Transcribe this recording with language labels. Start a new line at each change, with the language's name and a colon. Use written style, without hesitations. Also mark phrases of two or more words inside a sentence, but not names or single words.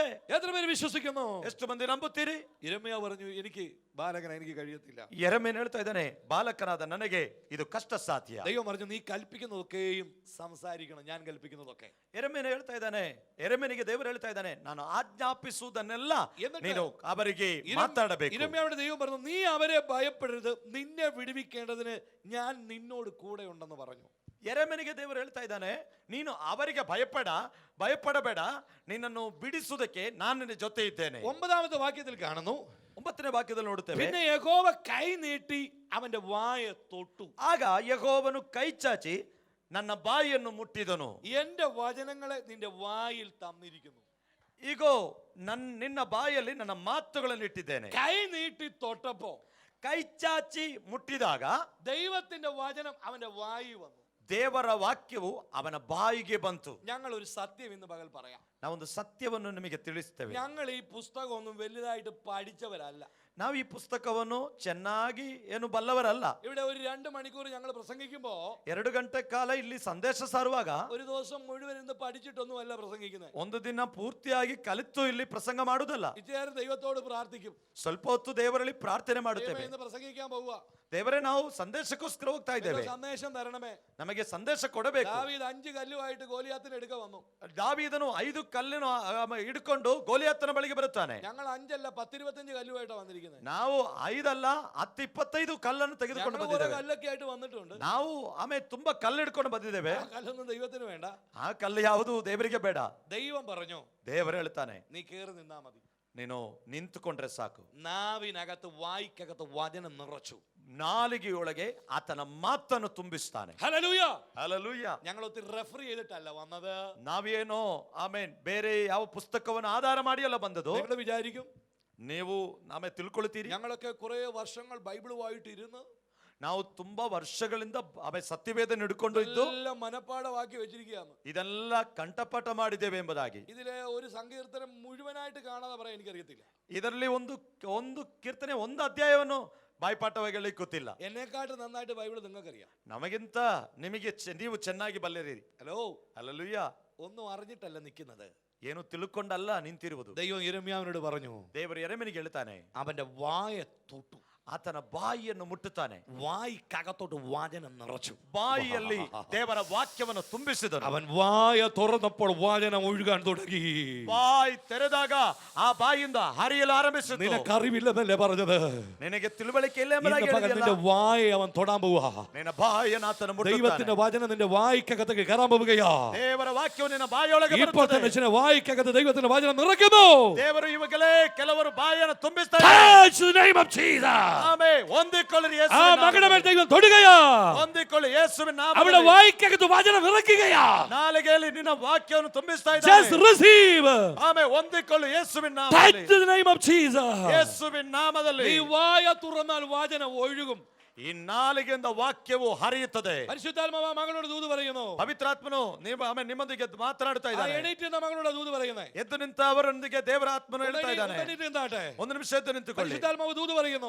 Malayalam: എത്ര പേര് വിശ്വസിക്കുന്നു?
Kannada: ಎಷ್ಟು ಮಂದಿ ನಂಬುತ್ತೀರಿ?
Malayalam: യിരെമ്യാ പറഞ്ഞു, എനിക്ക് ബാലകന എനിക്ക് കഴിയത്തില്ല.
Kannada: ಯೆರೆಮೀಯನು ಹೇಳ್ತಾ ಇದ್ದಾನೆ, ಬಾಲಕನಾದ ನನಗೆ ಇದು ಕಷ್ಟ ಸಾಧ್ಯ.
Malayalam: ദൈവം പറഞ്ഞു, നീ കൽപ്പിക്കുന്നതൊക്കെയും സംസാരിക്കണം, ഞാൻ കൽപ്പിക്കുന്നതൊക്കെ.
Kannada: ಯೆರೆಮೀಯನು ಹೇಳ್ತಾ ಇದ್ದಾನೆ, ಯೆರೆಮೀಯನಿಗೆ ದೇವರು ಹೇಳ್ತಾ ಇದ್ದಾನೆ, ನಾನು ಆಜ್ಞಾಪಿಸುವುದನ್ನೆಲ್ಲ ನೀನು ಅವರಿಗೆ ಮಾತಾಡಬೇಕು.
Malayalam: യിരെമ്യാവോട് ദൈവം പറഞ്ഞു, നീ അവരെ ഭയപ്പെടരുത്, നിന്നെ വിടുവിക്കേണ്ടതിന് ഞാൻ നിന്നോട് കൂടെ ഉണ്ടെന്ന് പറഞ്ഞു.
Kannada: ಯೆರೆಮೀಯನಿಗೆ ದೇವರು ಹೇಳ್ತಾ ಇದ್ದಾನೆ, ನೀನು ಅವರಿಗೆ ಭಯಪಡಬೇಡ, ನಿನ್ನನ್ನು ಬಿಡಿಸುವುದಕ್ಕೆ ನಾನು ನಿನ್ನ ಜೊತೆ ಇದ್ದೇನೆ.
Malayalam: 9ാമത്തെ വാക്യത്തിൽ കാണുന്നു,
Kannada: 9ನೇ ವಾಕ್ಯದಲ್ಲಿ ನೋಡುತ್ತೇವೆ,
Malayalam: പിന്നെ യഹോവ കൈ നീട്ടി അവന്റെ വായ തൊട്ടു.
Kannada: ಆಗ ಯೆಹೋವನು ಕೈ ಚಾಚಿ ನನ್ನ ಬಾಯಿಯನ್ನು ಮುಟ್ಟಿದನು.
Malayalam: എന്റെ വചനങ്ങളെ നിന്റെ വായിൽ തന്നിരിക്കുന്നു.
Kannada: ಈಗೋ ನಿನ್ನ ಬಾಯಲ್ಲಿ ನನ್ನ ಮಾತುಗಳನ್ನು ಇಟ್ಟಿದ್ದೇನೆ.
Malayalam: കൈ നീട്ടി തൊട്ടപ്പോ,
Kannada: ಕೈ ಚಾಚಿ ಮುಟ್ಟಿದಾಗ
Malayalam: ദൈവത്തിന്റെ വചനം അവന്റെ വായി വന്നു.
Kannada: ದೇವರ ವಾಕ್ಯವು ಅವನ ಬಾಯಿಗೆ ಬಂತು.
Malayalam: ഞങ്ങൾ ഒരു സത്യം ഇന്ന് പകൽ പറയാം.
Kannada: ನಾವೊಂದು ಸತ್ಯವನ್ನು ನಿಮಗೆ ತಿಳಿಸ್ತೇವೆ.
Malayalam: ഞങ്ങൾ ഈ പുസ്തകമൊന്നും വലുതായിട്ട് പഠിച്ചവരല്ല.
Kannada: ನಾವು ಈ ಪುಸ್ತಕವನ್ನು ಚೆನ್ನಾಗಿ ಏನು ಬಲ್ಲವರಲ್ಲ.
Malayalam: ഇവിടെ ഒരു 2 മണിക്കൂർ ഞങ്ങൾ പ്രസംഗിക്കുമ്പോ
Kannada: 2 ಗಂಟೆ ಕಾಲ ಇಲ್ಲಿ ಸಂದೇಶ ಸಾರುವಾಗ
Malayalam: ഒരു ദിവസം മുഴുവൻ ഇന്ന് പഠിച്ചിട്ടൊന്നും അല്ല പ്രസംഗിക്കുന്നത്.
Kannada: ಒಂದು ದಿನ ಪೂರ್ತಿಯಾಗಿ ಕಲಿತು ಇಲ್ಲಿ ಪ್ರಸಂಗ ಮಾಡುವುದಲ್ಲ.
Malayalam: ഇച്ചേരം ദൈവത്തോട് പ്രാർത്ഥിക്കും,
Kannada: ಸ್ವಲ್ಪ ಹೊತ್ತು ದೇವರಲ್ಲಿ ಪ್ರಾರ್ಥನೆ ಮಾಡುತ್ತೇವೆ.
Malayalam: ഇന്ന് പ്രസംഗിക്കാൻ പോവുക,
Kannada: ದೇವರೇ ನಾವು ಸಂದೇಶಕ್ಕೋಸ್ಕರ ಹೋಗ್ತಾ ಇದ್ದೇವೆ,
Malayalam: സന്ദേശം തരണമേ.
Kannada: ನಮಗೆ ಸಂದೇಶ ಕೊಡಬೇಕು.
Malayalam: ദാവീദ് 5 കല്ലുമായിട്ട് ഗോലിയാത്തിനെ എടുക്കാൻ വന്നു.
Kannada: ದಾವೀದನು 5 ಕಲ್ಲನ್ನು ಹಿಡ್ಕೊಂಡು ಗೋಲಿಯಾತನ ಬಳಿಗೆ ಬರುತ್ತಾನೆ.
Malayalam: ഞങ്ങൾ 5 അല്ല 10-25 കല്ലുമായിട്ടാണ് വന്നിരിക്കുന്നത്.
Kannada: ನಾವು 5 ಅಲ್ಲ 10-25 കല്ലನ್ನು ತೆಗೆದುಕೊಂಡು ಬಂದಿದ್ದೇವೆ.
Malayalam: കല്ലൊക്കെ ആയിട്ട് വന്നിട്ടുണ്ട്.
Kannada: ನಾವು ಆಮೇಲೆ ತುಂಬಾ ಕಲ್ಲು ಹಿಡ್ಕೊಂಡು ಬಂದಿದ್ದೇವೆ.
Malayalam: ആ കല്ലൊന്നും ദൈവത്തിന് വേണ്ട.
Kannada: ಆ ಕಲ್ಲು ಯಾವುದು ದೇವರಿಗೆ ಬೇಡ.
Malayalam: ദൈവം പറഞ്ഞു,
Kannada: ದೇವರು ಹೇಳ್ತಾನೆ,
Malayalam: നീ കേറി നിന്നാ മതി.
Kannada: ನೀನು ನಿಂತುಕೊಂಡ್ರೆ ಸಾಕು.
Malayalam: നാവിനകത്ത് വായ്ക്കകത്ത് വചനം നിറച്ചു.
Kannada: നാലിಗೆಯೊಳಗೆ ಆತನ ಮಾತನ್ನು ತುಂಬಿಸ್ತಾನೆ.
Malayalam: ഹല്ലേലൂയ,
Kannada: ಹಲ್ಲೆಲೂಯ.
Malayalam: ഞങ്ങൾ ഒത്തിരി റെഫർ ചെയ്തിട്ടല്ല വന്നത്.
Kannada: ನಾವೇನೋ ಆಮೇನ್ ಬೇರೆ ಯಾವ ಪುಸ್ತಕವನ್ನು ಆಧಾರ ಮಾಡಿ ಅಲ್ಲ ಬಂದದು.
Malayalam: നിങ്ങൾ വിചാരിക്കും
Kannada: ನೀವು ಆಮೇಲೆ ತಿಳ್ಕೊಳ್ತೀರಿ,
Malayalam: ഞങ്ങളൊക്കെ കുറെ വർഷങ്ങൾ ബൈബിളുമായിട്ട് ഇരുന്ന്
Kannada: ನಾವು ತುಂಬಾ ವರ್ಷಗಳಿಂದ ಆಮೇಲೆ ಸತ್ಯವೇದನ ಹಿಡ್ಕೊಂಡು ಇದ್ದು
Malayalam: എല്ലാം മനപ്പാഠമാക്കി വെച്ചിരിക്കുകയാണ്.
Kannada: ಇದೆಲ್ಲ ಕಂಠಪಾಠ ಮಾಡಿದ್ದೇವೆ ಎಂಬುದಾಗಿ.
Malayalam: ഇതിലെ ഒരു സങ്കീർത്തനം മുഴുവനായിട്ട് കാണാതെ പറയാൻ എനിക്കറിയത്തില്ല.
Kannada: ಇದರಲ್ಲಿ ಒಂದು ಕೀರ್ತನೆ ಒಂದು ಅಧ್ಯಾಯವನ್ನು ಬಾಯ್ಪಾಠವಾಗಿ ಹೇಳಲಿಕ್ಕೆ ಗೊತ್ತಿಲ್ಲ.
Malayalam: എന്നെക്കാട്ട് നന്നായിട്ട് ബൈബിൾ നിങ്ങൾക്കറിയാം.
Kannada: ನಮಗಿಂತ ನಿಮಗೆ ನೀವು ಚೆನ್ನಾಗಿ ಬಲ್ಲಿರಿ.
Malayalam: ഹലോ,
Kannada: ಹಲ್ಲೆಲೂಯ.
Malayalam: ഒന്നും അറിഞ്ഞിട്ടല്ല നിൽക്കുന്നത്.
Kannada: ಏನು ತಿಳ್ಕೊಂಡಲ್ಲ ನಿಂತಿರುವುದು.
Malayalam: ദൈവം യിരെമ്യാവിനോട് പറഞ്ഞു,
Kannada: ದೇವರು ಯೆರೆಮೀಯನಿಗೆ ಹೇಳ್ತಾನೆ,
Malayalam: അവന്റെ വായ തൊട്ടു,
Kannada: ಆತನ ಬಾಯಿಯನ್ನು ಮುಟ್ಟುತ್ತಾನೆ.
Malayalam: വായ്ക്കകത്തോട്ട് വചനം നിറച്ചു.
Kannada: ಬಾಯಿಯಲ್ಲಿ ದೇವರ ವಾಕ್ಯವನ್ನು ತುಂಬಿಸಿದನು.
Malayalam: അവൻ വായ തുറന്നപ്പോൾ വചനം ഒഴുകാൻ തുടങ്ങി.
Kannada: ಬಾಯಿ ತೆರೆದಾಗ ಆ ಬಾಯಿಯಿಂದ ಹರಿಯಲು ಆರಂಭಿಸಿತು.
Malayalam: നിനക്കറിവില്ലെന്നല്ലേ പറഞ്ഞത്?
Kannada: ನಿನಗೆ ತಿಳುವಳಿಕೆ ಇಲ್ಲ
Malayalam: ഇന്ന് പകൽ നിന്റെ വായ അവൻ തൊടാൻ പോവാ.
Kannada: ನಿನ್ನ ಬಾಯಿಯನ್ನು ಆತನ ಮುಟ್ಟುತ್ತಾನೆ.
Malayalam: ദൈവത്തിന്റെ വചനം നിന്റെ വായ്ക്കകത്തേക്ക് കയറാൻ പോവുകയാ.
Kannada: ದೇವರ ವಾಕ್ಯವು ನಿನ್ನ ಬಾಯಿಯೊಳಗೆ
Malayalam: ഇപ്പോൾ
Kannada: ಬರುತ್ತದೆ.
Malayalam: തന്നെ ചില വായ്ക്കകത്ത് ദൈവത്തിന്റെ വചനം നിറയ്ക്കുന്നു.
Kannada: ದೇವರು ಇವಾಗಲೇ ಕೆಲವರು ಬಾಯಿಯನ್ನು ತುಂಬಿಸ್ತಾರೆ.
English: Touch the name of Jesus.
Kannada: ಆಮೆನ್. ಹೊಂದಿಕೊಳ್ಳಿರಿ
Malayalam: ആ
Kannada: ಯೇಸುವಿನ
Malayalam: മകളുടെ മേൽ
Kannada: ನಾಮದಲ್ಲಿ.
Malayalam: ദൈവം തൊടുകയാ.
Kannada: ಹೊಂದಿಕೊಳ್ಳಿ ಯೇಸುವಿನ
Malayalam: അവിടെ
Kannada: ನಾಮದಲ್ಲಿ.
Malayalam: വായ്ക്കകത്ത് വചനം നിറയ്ക്കുകയാ.
Kannada: ನಾಲಿಗೆಯಲ್ಲಿ ನಿನ್ನ ವಾಕ್ಯವನ್ನು ತುಂಬಿಸ್ತಾ
English: Just
Kannada: ಇದ್ದಾನೆ.
English: receive.
Kannada: ಆಮೆನ್. ಹೊಂದಿಕೊಳ್ಳಿ ಯೇಸುವಿನ
English: Touch
Kannada: ನಾಮದಲ್ಲಿ.
English: the name of Jesus.
Kannada: ಯೇಸುವಿನ ನಾಮದಲ್ಲಿ.
Malayalam: നീ വായ തുറന്നാൽ വചനം ഒഴുകും.
Kannada: ಈ ನಾಲಿಗೆಯಿಂದ ವಾಕ್ಯವು ಹರಿಯುತ್ತದೆ.
Malayalam: പരിശുദ്ധാത്മാവ് ആ മകളോട് ദൂത് പറയുന്നു.
Kannada: ಪವಿತ್ರಾತ್ಮನು ನಿಮ್ಮೊಂದಿಗೆ ಮಾತನಾಡ್ತಾ ಇದ್ದಾನೆ.
Malayalam: എണീറ്റ് എന്ന മകളോട് ദൂത് പറയുന്നത്.
Kannada: ಎದ್ದು ನಿಂತ ಅವರೊಂದಿಗೆ ದೇವರ ಆತ್ಮನು ಹೇಳ್ತಾ ಇದ್ದಾನೆ.
Malayalam: എന്താട്ടെ,
Kannada: ಒಂದು ನಿಮಿಷ ಎದ್ದು ನಿಂತುಕೊಳ್ಳಿ.
Malayalam: പരിശുദ്ധാത്മാവ് ദൂത് പറയുന്നു.